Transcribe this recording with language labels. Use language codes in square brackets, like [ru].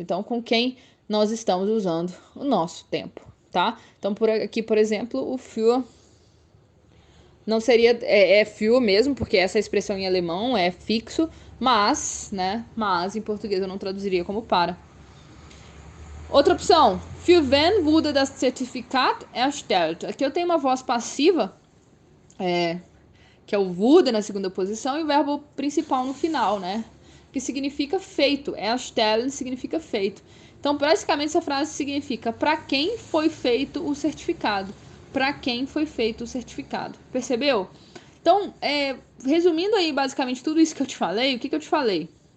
[pt] Então, com quem nós estamos usando o nosso tempo, tá? Então, por aqui, por exemplo, o für não seria... für mesmo, porque essa expressão em alemão é fixo, mas, né? Mas, em português, eu não traduziria como para. Outra opção. [de] Für wen wurde das Zertifikat erstellt? [pt] Aqui eu tenho uma voz passiva, que é o wurde na segunda posição, e o verbo principal no final, né? Que significa feito. Erstellen significa feito. Então, basicamente, essa frase significa para quem foi feito o certificado. Para quem foi feito o certificado. Percebeu? Então, resumindo aí, basicamente, tudo isso que eu te falei, o que eu te falei?